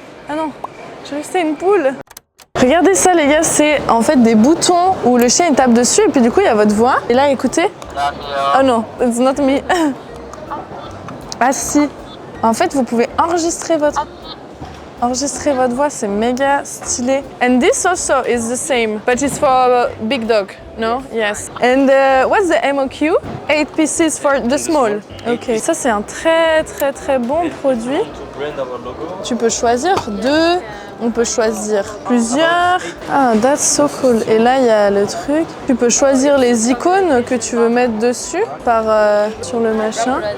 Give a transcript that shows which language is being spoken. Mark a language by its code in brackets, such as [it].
[fr] Ah non, je vais acheter une poule. Regardez ça les gars, c'est en fait des boutons où le chien il tape dessus et puis du coup il y a votre voix. Et là écoutez. [en] Oh [fr] non, [en] it's not me. [fr] Ah si. En fait vous pouvez enregistrer votre voix, c'est méga stylé. [en] And this also is the same, but it's for a big dog, no? Yes. And what's the MOQ? 8 pieces for the small. [fr] Ok, ça c'est un très bon produit. Tu peux choisir deux. On peut choisir plusieurs. Ah, [en] that's so cool. [fr] Et là, il y a le truc. Tu peux choisir les icônes que tu veux mettre dessus sur le machin.